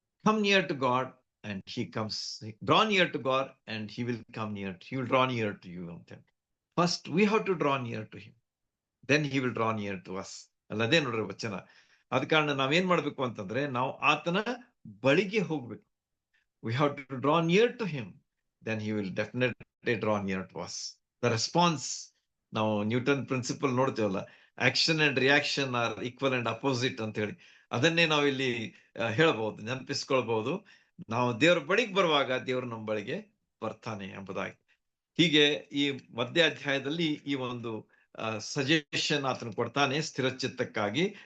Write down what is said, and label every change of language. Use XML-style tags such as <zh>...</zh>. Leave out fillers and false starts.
<en>come near to God and he comes, draw near to God and he will come near, he will draw near to you</en> <kn>ಅಂತ ಹೇಳಿ.</kn> <en>First we have to draw near to him, then he will draw near to us.</en> <kn>ಅಲ್ಲದೇ ನೋಡ್ರಿ ವಚನ. ಆದ ಕಾರಣ ನಾವೇನ್ ಮಾಡ್ಬೇಕು ಅಂತಂದ್ರೆ, ನಾವು ಆತನ ಬಳಿಗೆ ಹೋಗ್ಬೇಕು.</kn> <en>We have to draw near to him, then he will definitely draw near to us. The response,</en> <kn>ನಾವು Newton principal ನೋಡ್ತೇವಲ್ಲ,</kn> <en>action and reaction are equal and opposite</en> <kn>ಅಂತ ಹೇಳಿ, ಅದನ್ನೇ ನಾವು ಇಲ್ಲಿ ಹೇಳಬಹುದು, ನೆನಪಿಸ್ಕೊಳ್ಬಹುದು. ನಾವು ದೇವರ ಬಳಿಗೆ ಬರುವಾಗ ದೇವರು ನಮ್ಮ ಬಳಿಗೆ ಬರ್ತಾನೆ ಎಂಬುದಾಗಿ. ಹೀಗೆ ಈ ಮಧ್ಯ ಅಧ್ಯಾಯದಲ್ಲಿ ಈ ಒಂದು ಸಜೆಷನ್ ಆತನು ಕೊಡ್ತಾನೆ ಸ್ಥಿರಚಿತ್ತಕ್ಕಾಗಿ.</kn>